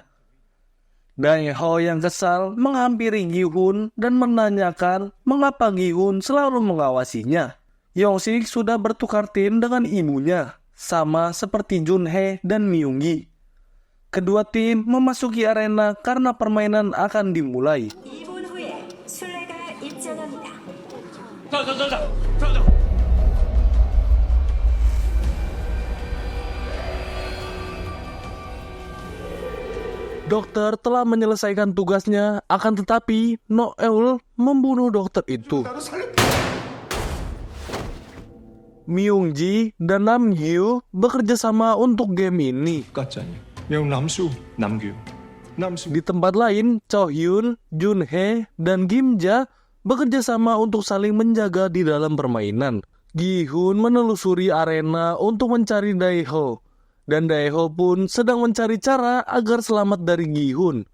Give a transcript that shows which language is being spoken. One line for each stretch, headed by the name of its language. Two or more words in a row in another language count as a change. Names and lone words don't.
Indonesian: Daeho yang kesal menghampiri Gi-hun dan menanyakan mengapa Gi-hun selalu mengawasinya. Yongsik sudah bertukar tim dengan ibunya, sama seperti Junhee dan Myunggi. Kedua tim memasuki arena karena permainan akan dimulai.
Korean: 2분 후에 술래가 입장합니다.
Indonesian: Dokter telah menyelesaikan tugasnya, akan tetapi Noel membunuh dokter itu. Myungji dan Namgyu bekerja sama untuk game ini.
Korean: 가짜니 명 남수 남규 남수
Indonesian: Di tempat lain, Cho Hyun, Junhee, dan Gimja bekerja sama untuk saling menjaga di dalam permainan. Gi-hun menelusuri arena untuk mencari Daeho, dan Daeho pun sedang mencari cara agar selamat dari Gi-hun.